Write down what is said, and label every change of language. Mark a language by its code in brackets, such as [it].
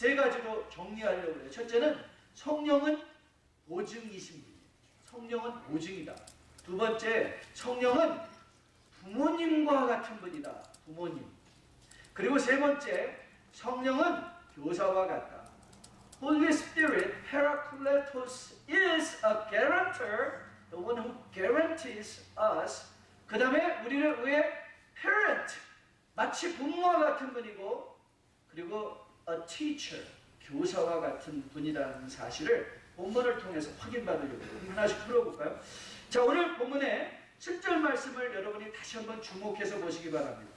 [ko] 세 가지로 정리하려고 해요. 첫째는 성령은 보증이신 분이에요. 성령은 보증이다. 두 번째, 성령은 부모님과 같은 분이다. 부모님. 그리고 세 번째, 성령은 교사와 같다. [en] Holy Spirit, Paracletos, is a guarantor, the one who guarantees us. [ko] 그 다음에 우리를 위해 parent, 마치 부모와 같은 분이고, 그리고 [en] a teacher, [ko] 교사와 같은 분이라는 사실을 본문을 통해서 확인받으려고 하나씩 풀어볼까요? 자, 오늘 본문에 7절 말씀을 여러분이 다시 한번 주목해서 보시기 바랍니다.